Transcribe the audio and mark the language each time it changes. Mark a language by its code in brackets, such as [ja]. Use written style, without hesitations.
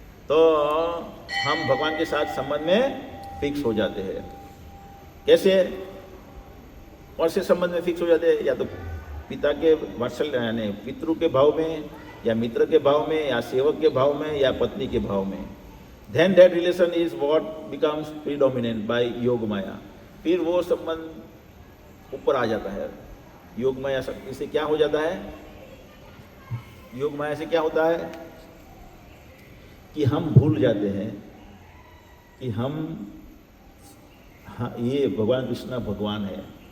[hi] तो हम भगवान के साथ संबंध में फिक्स हो जाते हैं। कैसे? कौन से संबंध में फिक्स हो जाते हैं? या तो पिता के वात्सल्य यानी पितृ के भाव में, या मित्र के भाव में, या सेवक के भाव में, या पत्नी के भाव में। [en] Then that relation is what becomes predominant by Yoga Maya. [hi] फिर वो संबंध ऊपर आ जाता है। योग माया शक्ति से क्या हो जाता है? योग माया से क्या होता है कि हम भूल जाते हैं कि हम ये भगवान कृष्ण भगवान है।